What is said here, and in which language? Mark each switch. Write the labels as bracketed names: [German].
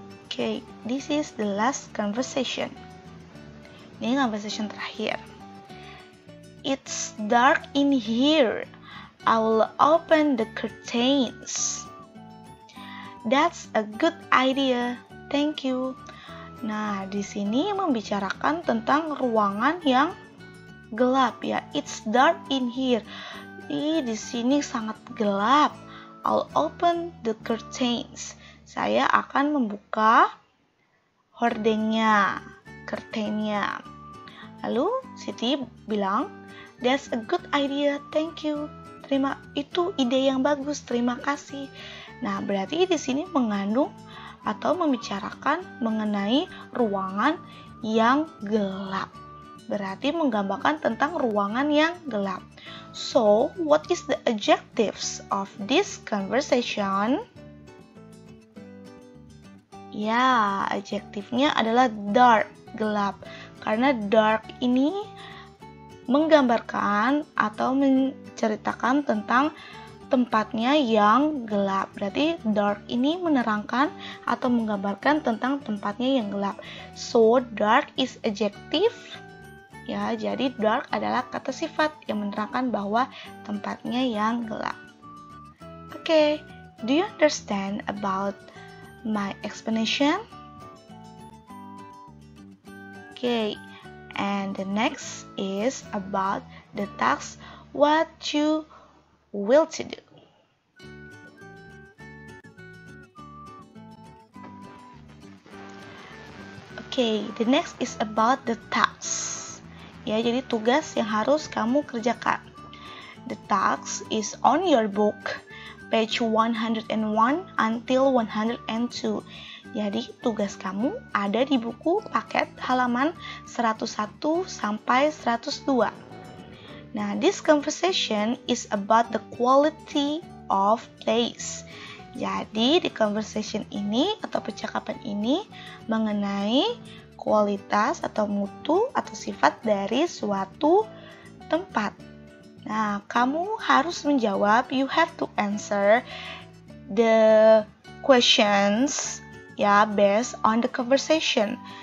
[English] Okay, this is the last conversation. [Indonesian] Ini conversation terakhir. [English] It's dark in here. I will open the curtains. That's a good idea. Thank you. [Indonesian] Nah, di sini membicarakan tentang ruangan yang gelap ya. [English] It's dark in here. [Indonesian] Di sini sangat gelap. [English] I'll open the curtains. [Indonesian] Saya akan membuka hordengnya, curtainnya. Lalu Siti bilang, [English] that's a good idea. Thank you. [Indonesian] Itu ide yang bagus. Terima kasih. Nah, berarti di sini mengandung atau membicarakan mengenai ruangan yang gelap. Berarti menggambarkan tentang ruangan yang gelap. [English] So, what is the adjectives of this conversation? [Indonesian] Ya, adjektifnya adalah dark, gelap. Karena dark ini menggambarkan atau menceritakan tentang tempatnya yang gelap. Berarti dark ini menerangkan atau menggambarkan tentang tempatnya yang gelap. [English] So, dark is adjective. [Indonesian] Ya, jadi dark adalah kata sifat yang menerangkan bahwa tempatnya yang gelap. [English] Okay, do you understand about my explanation? Okay, and the next is about the task what you will to do. Okay, the next is about the task. [Indonesian] Ya, jadi tugas yang harus kamu kerjakan. [English] The task is on your book, page 101 until 102. [Indonesian] Jadi tugas kamu ada di buku paket halaman 101 sampai 102. [English] Nah, this conversation is about the quality of place. [Indonesian] Jadi, di conversation ini atau percakapan ini mengenai kualitas atau mutu atau sifat dari suatu tempat. Nah, kamu harus menjawab, [English] you have to answer the questions ya based on the conversation.